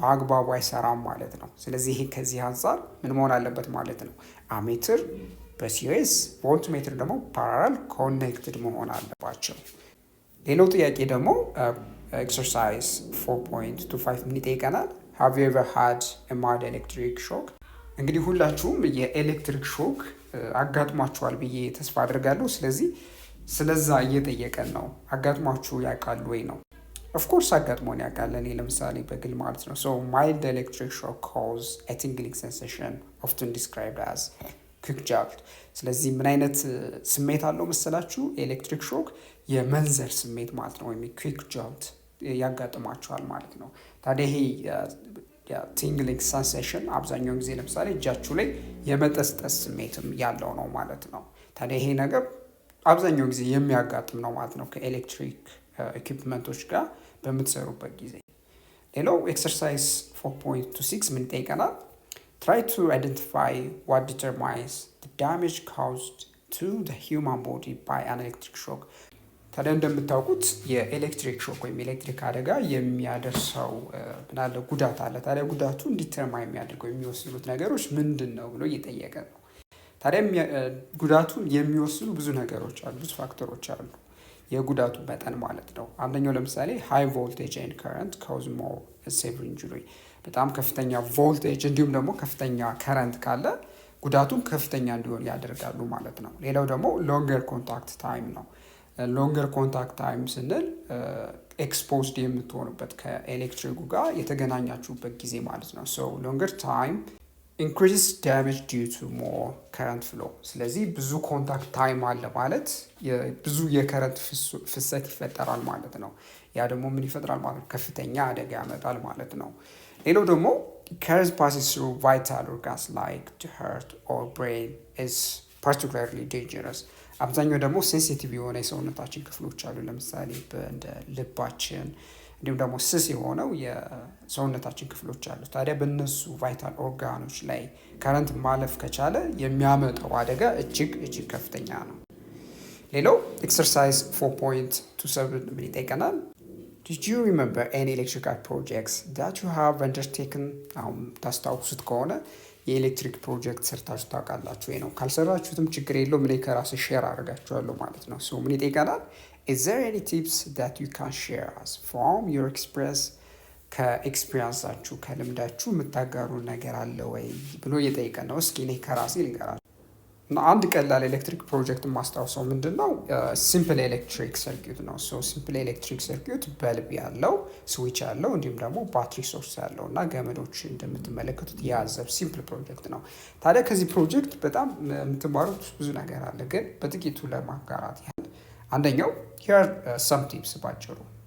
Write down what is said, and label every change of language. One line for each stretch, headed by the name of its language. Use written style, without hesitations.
Amharic: በአግባቡ አይሰራም ማለት ነው። ስለዚህ ይሄ ከዚህ አንጻር ምን መሆን አለበት ማለት ነው? አሜትር በሲሪስ ቮልትሜትር ደግሞ ፓራላል ኮኔክትድ መሆን አለባቸው። ሌላው ጥያቄ ደግሞ ኤክሰርሳይዝ 4.25 ምን ይጠይቀናል?
English: Have you ever had a mild electric shock?
Amharic: እንግዲህ ሁላችሁም የኤሌክትሪክ ሾክ አጋጥሟችኋል ብዬ ተስፋ አድርጋለሁ። ስለዚህ ስለዛ እየጠየቀን ነው። አጋጥሟችሁ ያውቃል ወይ ነው? ኦፍኮርስ አጋጥሞን ያውቃል። እኔ ለምሳሌ በግል ማለት ነው።
English: So mild electric shock cause a tingling sensation often described as quick jolt።
Amharic: ስለዚህ ምን አይነት ስሜት አለው መሰላችሁ? ኤሌክትሪክ ሾክ የመንዘር ስሜት ማለት ነው፣ ወይም quick jolt ያጋጥማቸዋል ማለት ነው። ታዲያ ይሄ ቲንግሊንግ ሰንሴሽን አብዛኛውን ጊዜ ለምሳሌ እጃችሁ ላይ የመጠስጠስ ስሜትም ያለው ነው ማለት ነው። ታዲያ ይሄ ነገር አብዛኛው ጊዜ የሚያጋጥም ነው ማለት ነው ከኤሌክትሪክ ኢኩፕመንቶች ጋር በምትሰሩበት ጊዜ። ሌላው ኤክሰርሳይዝ 4.26 ምን ይጠይቀናል?
English: Try to identify what determines the damage caused to the human body by an electric shock.
Amharic: ታዲያ እንደምታውቁት የኤሌክትሪክ ሾክ ወይም ኤሌክትሪክ አደጋ የሚያደርሰው ምናለ ጉዳት አለ። ታዲያ ጉዳቱ ዲተርማይን የሚያደርገው የሚወስኑት ነገሮች ምንድን ነው ብሎ እየጠየቀ ነው። ታዲያ ጉዳቱን የሚወስኑ ብዙ ነገሮች አሉ፣ ብዙ ፋክተሮች አሉ። የጉዳቱ መጠን ማለት ነው። አንደኛው ለምሳሌ
English: ሃይ ቮልቴጅ ኤንድ ከረንት ካውዝ ሞር ሴቨር ኢንጁሪ፣
Amharic: በጣም ከፍተኛ ቮልቴጅ እንዲሁም ደግሞ ከፍተኛ ከረንት ካለ ጉዳቱን ከፍተኛ እንዲሆን ያደርጋሉ ማለት ነው። ሌላው ደግሞ ሎንገር ኮንታክት ታይም ነው። ሎንገር ኮንታክት ታይም ስንል ኤክስፖዝድ የምትሆኑበት ከኤሌክትሪኩ ጋር የተገናኛችሁበት ጊዜ ማለት ነው።
English: ሶ ሎንገር ታይም ኢንክሪዝ ዳሜጅ ዲዩ ቱ ሞር ከረንት ፍሎ።
Amharic: ስለዚህ ብዙ ኮንታክት ታይም አለ ማለት ብዙ የከረንት ፍሰት ይፈጠራል ማለት ነው። ያ ደግሞ ምን ይፈጥራል ማለት ነው? ከፍተኛ አደጋ ያመጣል ማለት ነው። ሌላው ደግሞ
English: current passes through vital organs like the heart or brain is particularly dangerous.
Amharic: አብዛኛው ደግሞ ሴንሲቲቭ የሆነ የሰውነታችን ክፍሎች አሉ። ለምሳሌ እንደ ልባችን እንዲሁም ደግሞ ስስ የሆነው የሰውነታችን ክፍሎች አሉ። ታዲያ በእነሱ ቫይታል ኦርጋኖች ላይ ከረንት ማለፍ ከቻለ የሚያመጣው አደጋ እጅግ ከፍተኛ ነው። ሌላው ኤክሰርሳይዝ 4.27 ምን ይጠይቀናል?
English: Did you remember any electrical projects that you have undertaken?
Amharic: አሁን ታስታውሱት ከሆነ የኤሌክትሪክ ፕሮጀክት ሰርታችሁ ታውቃላችሁ ወይ ነው። ካልሰራችሁትም ችግር የለውም፣ እኔ ከራሴ ሼር አድርጋችኋለሁ ማለት ነው። ሶ ምን ይጠይቀናል?
English: Is there any tips that you can share us from your experience?
Amharic: ከኤክስፒሪንሳችሁ ከልምዳችሁ የምታጋሩ ነገር አለ ወይ ብሎ እየጠየቀን ነው። እስኪ እኔ ከራሴ ልንገራችሁ። አንድ ቀላል ኤሌክትሪክ ፕሮጀክት ማስታወሰው ምንድን ነው? ሲምፕል ኤሌክትሪክ ሰርኪዩት ነው። ሶ ሲምፕል ኤሌክትሪክ ሰርኪዩት በልብ ያለው ስዊች ያለው እንዲሁም ደግሞ ባትሪ ሶርስ ያለው እና ገመዶች እንደምትመለከቱት የያዘ ሲምፕል ፕሮጀክት ነው። ታዲያ ከዚህ ፕሮጀክት በጣም የምትማሩት ብዙ ነገር አለ፣ ግን በጥቂቱ ለማጋራት ያህል አንደኛው
English: ሂር ሰም ቲፕስ፣
Amharic: ባጭሩ